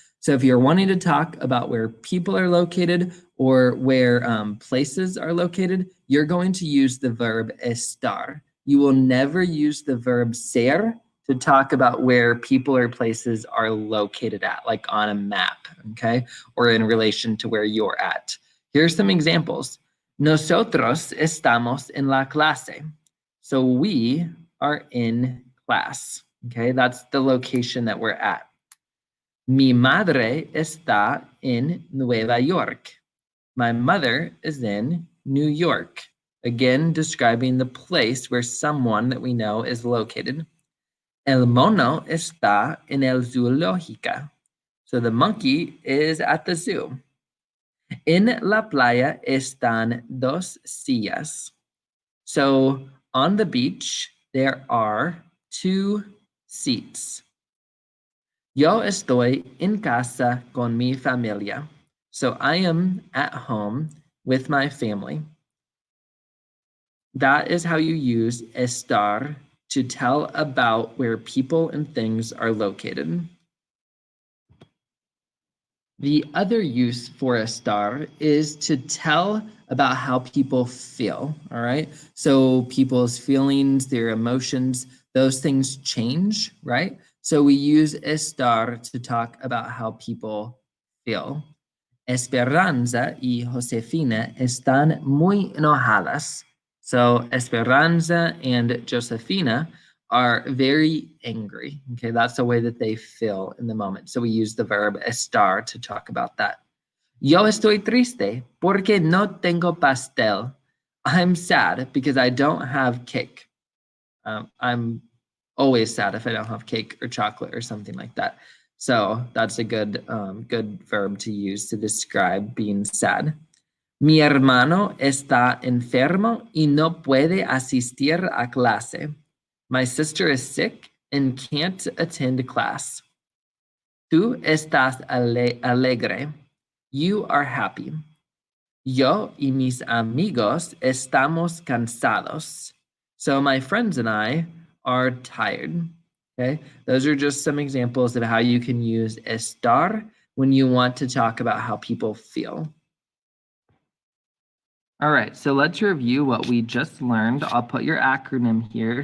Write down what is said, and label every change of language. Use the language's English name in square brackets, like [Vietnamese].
[English] So if you're wanting to talk about where people are located or where places are located, you're going to use the verb estar. You will never use the verb ser to talk about where people or places are located at, like on a map, okay? Or in relation to where you're at. Here's some examples. [Spanish] Nosotros estamos en la clase. [English] So we are in class, okay? That's the location that we're at. [Spanish] Mi madre está en Nueva York. [English] My mother is in New York. Again, describing the place where someone that we know is located. [Spanish] El mono está en el zoológica. [English] So the monkey is at the zoo. [Spanish] En la playa están dos sillas. [English] So on the beach, there are two seats. [Spanish] Yo estoy en casa con mi familia. [English] So I am at home with my family. That is how you use estar to tell about where people and things are located. The other use for estar is to tell about how people feel, all right? So people's feelings, their emotions, those things change, right? So we use estar to talk about how people feel. [Spanish] Esperanza y Josefina están muy enojadas. [English] So Esperanza and Josefina are very angry. Okay, that's the way that they feel in the moment. So we use the verb estar to talk about that. [Spanish] Yo estoy triste porque no tengo pastel. [English] I'm sad because I don't have cake. I'm always sad if I don't have cake or chocolate or something like that. So that's a good verb to use to describe being sad. [Spanish] Mi hermano está enfermo y no puede asistir a clase. [English] My sister is sick and can't attend class. [Spanish] Tú estás alegre. [English] You are happy. [Spanish] Yo y mis amigos estamos cansados. [English] So my friends and I are tired. Okay, those are just some examples of how you can use estar when you want to talk about how people feel. All right, so let's review what we just learned. I'll put your acronym here.